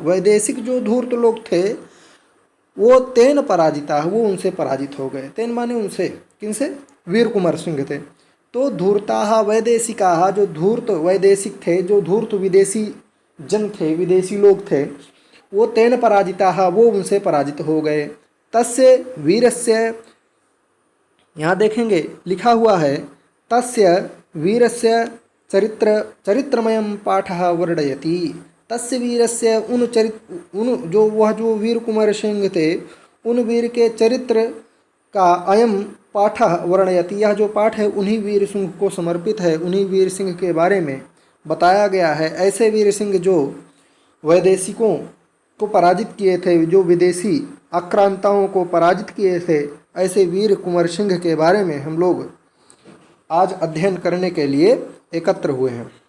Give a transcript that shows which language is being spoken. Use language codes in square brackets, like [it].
[hi] वैदेशिक जो धूर्त लोग थे वो [sa] तेन पराजिताः, [hi] वो उनसे पराजित हो गए। तेन माने उनसे, किनसे? वीर कुंवर सिंह थे। तो [sa] धूर्ताः वैदेशिकाः, [hi] जो धूर्त वैदेशिक थे, जो धूर्त विदेशी जन थे, विदेशी लोग थे, वो [sa] तेन पराजिताः, [hi] वो उनसे पराजित हो गए। [sa] तस्य वीरस्य, [hi] यहाँ देखेंगे लिखा हुआ है [sa] तस्य वीरस्य चरित्रमयं पाठः वर्णयति। तस्य वीरस्य [hi] जो वीर कुंवर सिंह थे, उन वीर के चरित्र का [sa] अयम पाठ वर्णयति, [hi] यह जो पाठ है उन्हीं वीर सिंह को समर्पित है, उन्हीं वीर सिंह के बारे में बताया गया है। ऐसे वीर सिंह जो वैदेशिकों को पराजित किए थे, जो विदेशी आक्रांताओं को पराजित किए थे, ऐसे वीर कुंवर सिंह के बारे में हम लोग आज अध्ययन करने के लिए एकत्र हुए हैं।